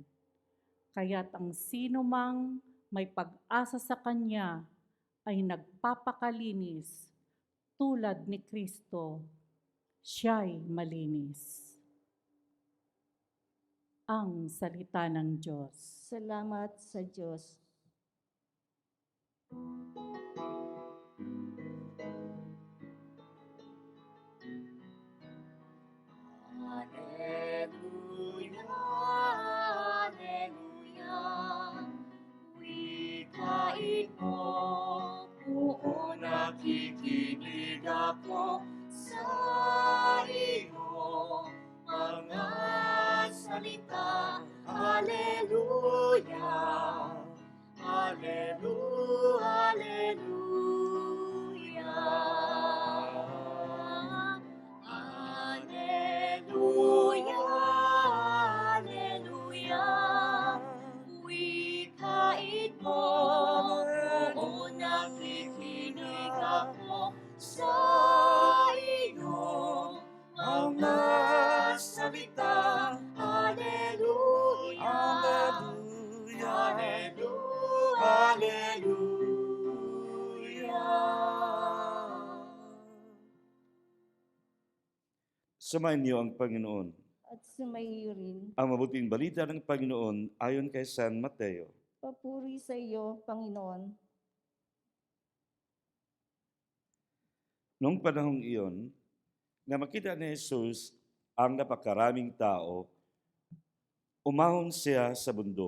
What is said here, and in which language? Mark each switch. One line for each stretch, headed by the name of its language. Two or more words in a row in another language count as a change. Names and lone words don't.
Filipino: Kaya't ang sino mang may pag-asa sa Kanya ay nagpapakalinis tulad ni Kristo, siya'y malinis. Ang salita ng Diyos. Salamat sa Diyos. Alleluia, alleluia. Wikain mo, oo, nakikinig ako sa iyo. Mga salita, alleluia, alleluia, alleluia. Alleluia, alleluia. Wikain mo, oo, nakikinig ako sa iyo. Mga salita, alleluia, alleluia, alleluia. Samayin niyo ang Panginoon. At sumayo rin. Ang mabuting balita ng Panginoon ayon kay San Mateo. Papuri sa iyo, Panginoon. Noong panahong iyon, na makita ni Jesus ang napakaraming tao, umahon siya sa bundok.